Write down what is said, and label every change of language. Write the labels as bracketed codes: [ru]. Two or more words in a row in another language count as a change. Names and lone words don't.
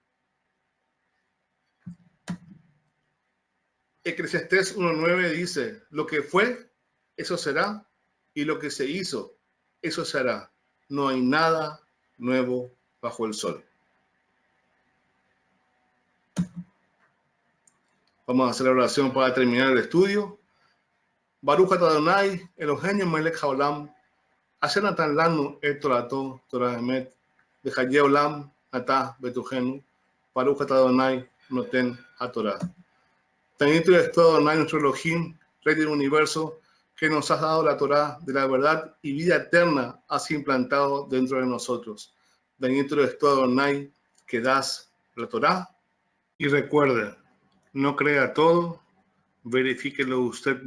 [es] Eclesiastés 1:9 dice: lo que fue, eso será, y lo que se hizo, eso será. No hay nada nuevo bajo el sol. Vamos a hacer la oración para terminar el estudio. [he] ברוך אתה אדוני, אלוהינו מלך העולם, אשר נתן לנו את תורתו, תורה אמת, וחיי עולם אתה בתוכנו, ברוך אתה אדוני נותן התורה. [es] Bendito eres tú, Adonai, nuestro Elohim, Rey del universo, que nos has dado la Torah de la verdad y vida eterna has implantado dentro de nosotros. Bendito eres tú, Adonai, que das la Torah. Y recuerde, no crea todo, verifíquelo usted mismo.